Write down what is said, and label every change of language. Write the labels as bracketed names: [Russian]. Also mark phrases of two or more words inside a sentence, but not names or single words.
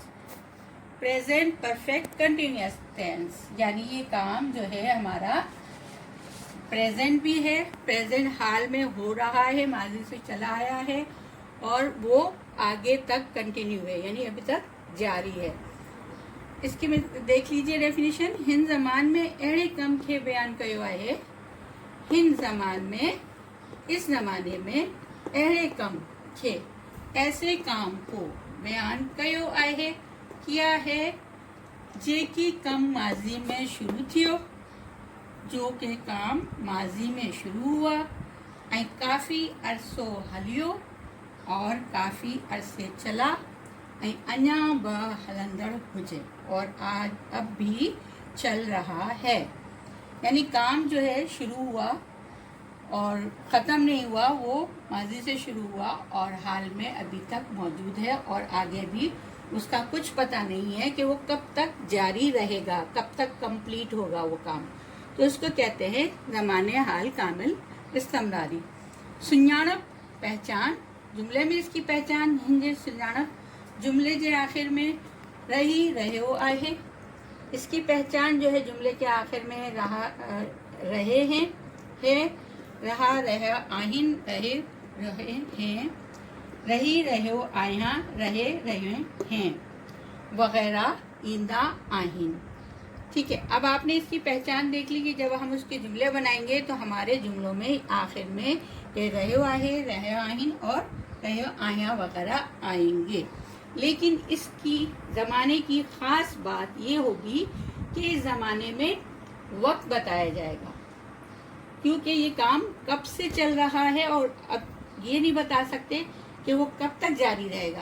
[English] present perfect continuous tense, [Hindi] यानी ये काम जो है हमारा प्रेजेंट भी है, प्रेजेंट हाल में हो रहा है, माजी से चला आया है और वो आगे तक कंटिन्यू है, यानी अभी तक जारी है। इसकी में देख लीजिए डेफिनेशन। [Sindhi] हिन ज़मान में अहिड़े कम खे बयान कयो आहे। हिन ज़मान में, [Hindi] इस ज़माने में, [Sindhi] अहिड़े कम खे, [Hindi] ऐसे काम को [Sindhi] बयान कयो आहे, [Hindi] किया है, [Sindhi] जेकी कम माजी में शुरू थियो, [Hindi] जो के काम माजी में शुरू हुआ [Sindhi] ऐं काफ़ी अरसो हलियो [Hindi] और काफ़ी अरसे चला [Sindhi] ऐं अञा बि हलंदड़ हुजे [Hindi] और आज अब भी चल रहा है। यानी काम जो है शुरू हुआ और ख़त्म नहीं हुआ, वो माजी से शुरू हुआ और हाल में अभी तक मौजूद है और आगे भी उसका कुछ पता नहीं है कि वो कब तक जारी रहेगा, कब तक कंप्लीट होगा वो काम। तो इसको कहते हैं ज़माने हाल कामिल इस्तमरारी। [Sindhi] सुञाणप [Hindi] पहचान, जुमले में इसकी पहचान [Sindhi] हिंजे सुञाणप जुमले जे आखिर में रही रहो आहे। [Hindi] इसकी पहचान जो है जुमले के आखिर में रहे हैं, [Sindhi] रहा रहे आहिन, [Hindi] रहे हैं, [Sindhi] रही रहो आया, [Hindi] रहे हैं [Sindhi] वगैरह ईंदा आहिन। [Hindi] ठीक है, अब आपने इसकी पहचान देख ली कि जब हम उसके जुमले बनाएंगे तो हमारे जुमलों में आखिर में ये [Sindhi] रहो आहे, रहे आहिन [Hindi] और [Sindhi] रहे आया [Hindi] वगैरह आएंगे। लेकिन इसकी ज़माने की ख़ास बात ये होगी कि इस ज़माने में वक्त बताया जाएगा, क्योंकि ये काम कब से चल रहा है और अब ये नहीं बता सकते कि वो कब तक जारी रहेगा।